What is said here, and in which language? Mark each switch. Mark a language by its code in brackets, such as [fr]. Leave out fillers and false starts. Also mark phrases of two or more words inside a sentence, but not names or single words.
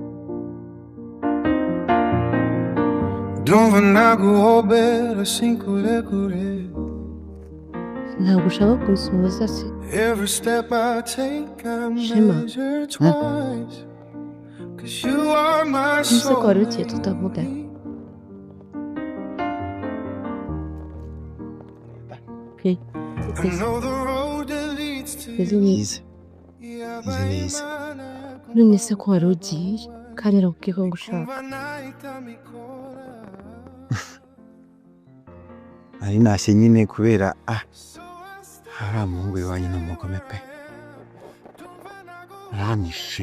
[rw] Ndumva naguhobera sinkure kure. ntabwo ushaka kunsuhuza se [en] Every step I take I measure twice. Cause you are my [rw] nise ko [en] soul. [rw] wari ugiye tutavuga [en] I know the road that leads to [rw] izi ni none se ko wari ugiye kandi nakubwiye ko ngushaka ari nashye nyine kubera hari umuhungu iwanyu n'umugome pe aramishe